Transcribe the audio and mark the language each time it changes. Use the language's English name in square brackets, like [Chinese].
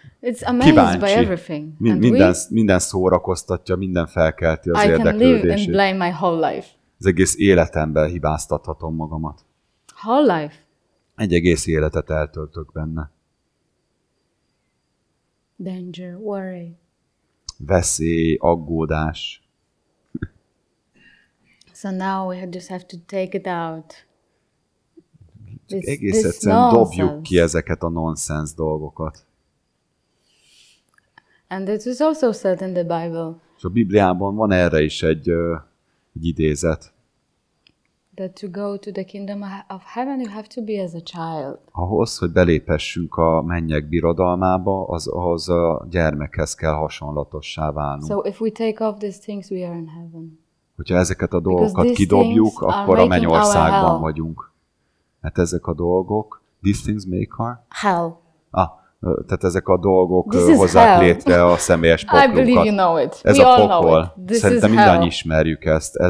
[English] It's amazed by everything. [Hungarian] Minden szórakoztatja, minden felkelti az érdeklődését. [English] I can live and blame my whole life. [Hungarian] Az egész életemben hibáztathatom magamat. [English] Whole life. [Hungarian] Egy egész életet eltöltök benne. [English] Danger, worry. [Hungarian] Veszély, aggódás. [English] So now we just have to take it out. [Hungarian] Egész egyszerűen dobjuk ki ezeket a nonsense dolgokat. [English] And it is also said in the Bible. [Hungarian] És a Bibliában van erre is egy idézet. [English] That to go to the kingdom of heaven you have to be as a child. [Hungarian] Ahhoz, hogy beléphessünk a mennyek birodalmába, ahhoz a gyermekhez kell hasonlatossá válnunk. [English] So if we take off these things, we are in heaven. [Hungarian] Hogyha ezeket a dolgokat kidobjuk, akkor a mennyországban vagyunk. Hát ezek a dolgok, [English] these things make our hell. [Hungarian] Tehát ezek a dolgok hozzák létre a személyes poklunkat. [English] I believe you know it. [Hungarian] Ez a pokol. Szerintem mindannyian ismerjük ezt.